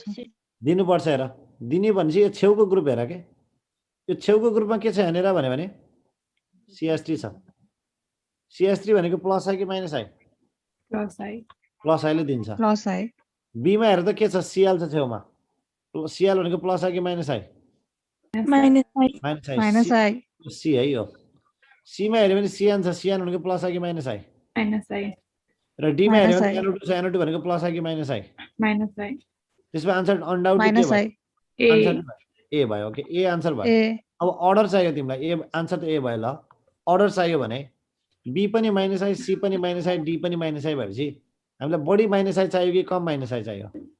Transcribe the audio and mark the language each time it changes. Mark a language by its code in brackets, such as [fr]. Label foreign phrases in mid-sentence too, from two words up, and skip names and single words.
[ne] दिनुपर्छ हेर दिने भनेपछि यो छेउको ग्रुप हेर के यो छेउको ग्रुपमा के छ हेरेर भने CH3 छ CH3 भनेको [en] plus I [ne] कि [en] minus I plus I plus I-le दिन्छ plus I [ne] बीमा हेर त के छ Cl छ छेउमा Cl भनेको [en] plus I [ne] कि [en] minus I minus I minus I minus I [ne] सी है यो सीमा हेऱ्यो भने Cn छ Cn भनेको [en] plus I [ne] कि [en] minus I minus I [ne] र डीमा हेऱ्यो माइनस भने आई। NO2 छ NO2 भनेको [en] plus I [ne] कि [en] minus I minus I [ne] त्यसमा [en] answer undoubtedly [ne] के माइनस भयो आई ए [en] answer A [ne] भयो [en] OK A answer [ne] भयो ए अब अर्डर चाहियो तिमीलाई ए आन्सर त ए भयो ल अर्डर चाहियो भने बी पनि [en] minus I [ne] सी पनि [en] minus I [ne] डी पनि [en] minus I [ne] भएपछि हामीलाई बढी [en] minus I [ne] चाहियो कि कम [en] minus I [ne] चाहियो